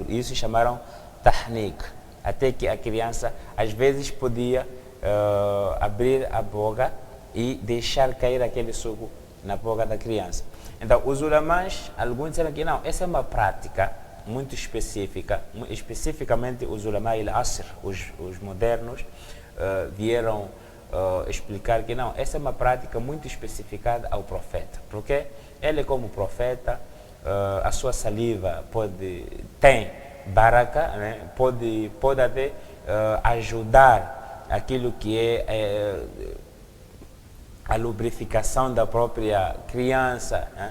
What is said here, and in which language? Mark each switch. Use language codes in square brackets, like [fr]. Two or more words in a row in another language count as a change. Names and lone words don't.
[pt] Isso chamaram tahnik, até que a criança às vezes podia abrir a boca e deixar cair aquele suco na boca da criança. Então, os ulamás, alguns disseram que não, essa é uma prática muito específica, especificamente os [ar] علماء العصر, [pt] os modernos, vieram explicar que não, essa é uma prática muito especificada ao profeta, porque ele como profeta, a sua saliva tem baraka, né? pode até ajudar aquilo que é a lubrificação da própria criança, né?